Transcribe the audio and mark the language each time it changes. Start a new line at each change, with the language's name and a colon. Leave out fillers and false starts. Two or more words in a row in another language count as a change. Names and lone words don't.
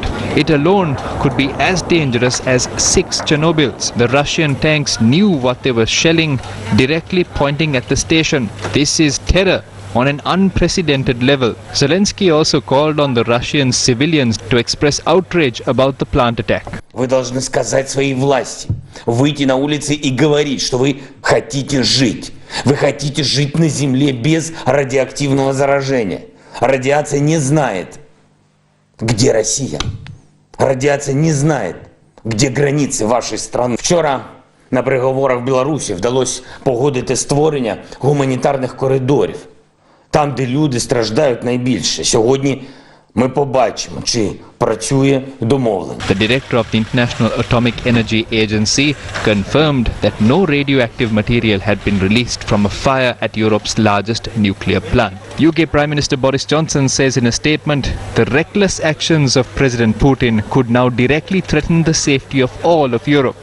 English: It alone could be as dangerous as 6 Chernobyls. The Russian tanks knew what they were shelling, directly pointing at the station. This is terror on an unprecedented level. Zelensky also called on the Russian civilians to express outrage about the plant attack.
Russian: Вы должны сказать своей власти, выйти на улицы и говорить, что вы хотите жить. Вы хотите жить на земле без радиоактивного заражения. Радиация не знает, где Россия. Радиация не знает, где
Ukrainian: границі вашої
Russian: страни.
Ukrainian: Вчора на переговорах в Білорусі вдалося погодити створення гуманітарних коридорів. Там, де люди страждають найбільше. Сьогодні ми побачимо, чи працює домовлення.
English: The director of the International Atomic Energy Agency confirmed that no radioactive material had been released from a fire at Europe's largest nuclear plant. UK Prime Minister Boris Johnson says in a statement, the reckless actions of President Putin could now directly threaten the safety of all of Europe.